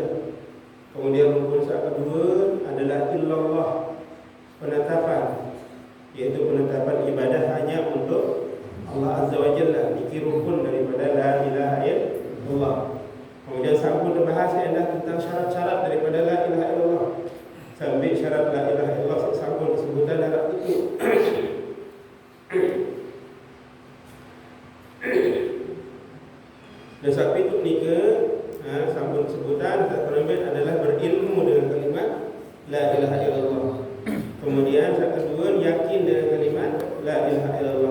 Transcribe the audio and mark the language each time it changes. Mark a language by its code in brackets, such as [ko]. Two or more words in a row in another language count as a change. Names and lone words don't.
[id] Kemudian rukun kedua adalah illallah, penetapan, yaitu penetapan ibadah hanya untuk Allah [ar] Azza wa Jalla. [id] Ini rukun daripada [ar] la ilaha illallah. [id] Kemudian sampun dibahas tentang syarat-syarat daripada [ar] la ilaha illallah. [id] Sampai syarat [ar] la ilaha illallah [id] sampun disebutkan dalam itu. Dan sampai itu nikah sampun sebutan terlebih adalah berilmu dengan kalimat [ar] la ilaha illallah. [id] Kemudian yang kedua yakin dengan kalimat [ar] la ilaha illallah.